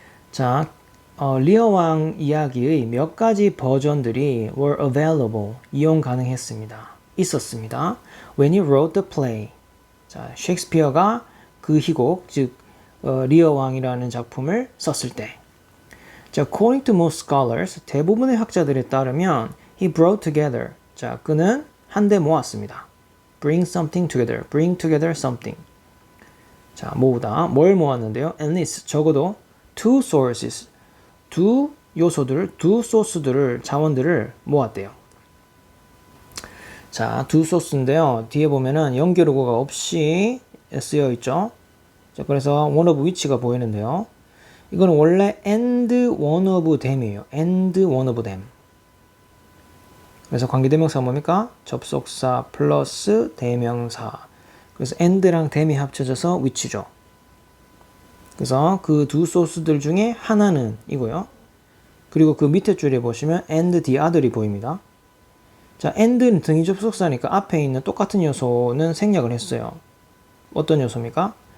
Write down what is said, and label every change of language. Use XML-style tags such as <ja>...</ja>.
<ko>자, 리어 왕 이야기의 몇 가지 버전들이</ko> <en>were available,</en> <ko>이용 가능했습니다. 있었습니다.</ko> <en>When he wrote the play.</en> <ko>자, 셰익스피어가 그 희곡, 즉 리어 왕이라는 작품을 썼을 때.</ko> <en>자, according to most scholars,</en> <ko>대부분의 학자들에 따르면</ko> <en>he brought together.</en> <ko>자, 그는 한데 모았습니다.</ko> <en>bring something together. bring together something.</en> <ko>자, 모으다. 뭘 모았는데요?</ko> <en>at least</en> <ko>적어도</ko> <en>two sources.</en> <ko>두 요소들을, 두 소스들을, 자원들을 모았대요. 자, 두 소스인데요. 뒤에 보면은 연결어구가 없이 쓰여 있죠. 자, 그래서 one of which가 보이는데요. 이거는 원래</ko> <en>and one of them</en> <ko>이에요.</ko> <en>and one of them.</en> <ko>그래서 관계대명사가 뭡니까? 접속사 플러스 대명사. 그래서 and랑 them이 합쳐져서 which죠. 그래서 그 두 소스들 중에 하나는 이고요. 그리고 그 밑에 줄에 보시면 and the other이 보입니다. 자, and는 등위 접속사니까 앞에 있는 똑같은 요소는 생략을 했어요. 어떤 요소입니까?</ko>